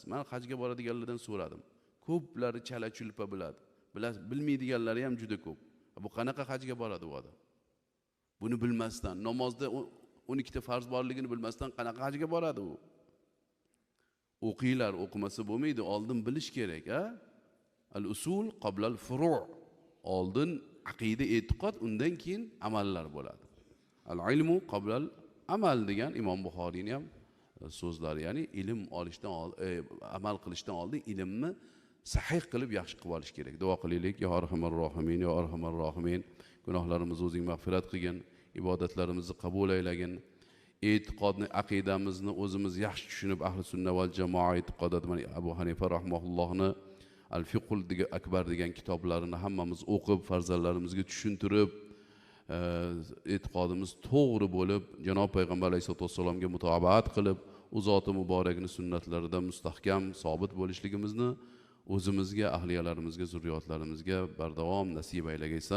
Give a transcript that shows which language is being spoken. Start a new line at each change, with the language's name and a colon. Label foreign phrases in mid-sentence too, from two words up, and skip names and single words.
Uzbek: Men hajga boradiganlardan so'radim. Ko'plari chala-chulpa biladi. Bilmaydiganlari ham juda ko'p. Bu qanaqa hajga boradi bu odam? Buni bilmasdan, namozda 12 ta farz borligini bilmasdan qanaqa hajga boradi u? O'qinglar, o'qimasa bo'lmaydi, oldin bilish kerak, a?
Arabic: الأصول قبل الفروع'.
Uzbek: Oldin aqida, e'tiqod, undan keyin amallar bo'ladi.
Arabic: العلم قبل العمل
Uzbek: degan Imom Buxoriyning ham so'zlari, ya'ni ilm olishdan amal qilishdan oldin ilmni sahih qilib yaxshi qilib olish kerak. Duo qilaylik,
Arabic: يا أرحم الراحمين يا أرحم الراحمين.
Uzbek: Gunohlarimizni o'zing mag'firat qilgin, ibodatlarimizni qabul aylagin. E'tiqodni, aqidamizni o'zimiz yaxshi tushunib, ahli sunna val jamoa e'tiqodida Abu Hanifa rahimahullohni Al-Fiqhul akbar degan kitoblarini hammamiz o'qib, farzandlarimizga tushuntirib, e'tiqodimiz to'g'ri bo'lib, janob payg'ambar alayhisolatu vassalomga mutobaat qilib, u zoti muborakning sunnatlarida mustahkam, sobit bo'lishligimizni o'zimizga, ahliyalarimizga, zurriyotlarimizga bardavom nasib aylagaysan.